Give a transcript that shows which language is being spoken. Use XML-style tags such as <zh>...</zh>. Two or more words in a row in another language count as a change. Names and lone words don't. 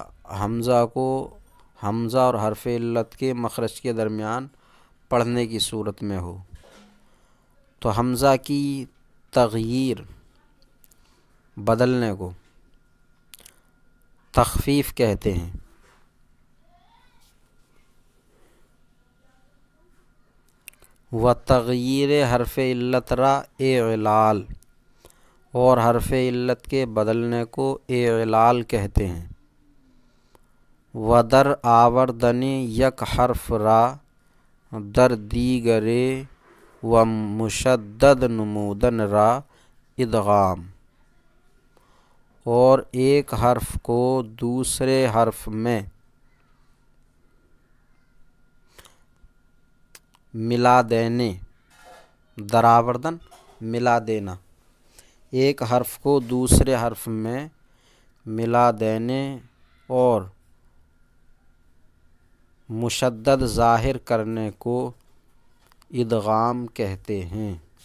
<ur>حمزہ اور حرف علت کے مخرج کے درمیان پڑھنے کی صورت میں ہو، تو حمزہ کی تغییر بدلنے کو تخفیف کہتے ہیں۔</ur> <fa>و تغییر حرف علت را اعلال،</fa> <ur>اور حرف علت کے بدلنے کو اعلال کہتے ہیں۔</ur> <fa>و در آوردن یک حرف را در دیگرے و مشدد نمودن را ادغام،</fa> <ur>اور ایک حرف کو دوسرے حرف میں ملا دینے، دراوردن ملا دینا، ایک حرف کو دوسرے حرف میں ملا دینے اور مشدد ظاہر کرنے کو ادغام کہتے ہیں۔</ur>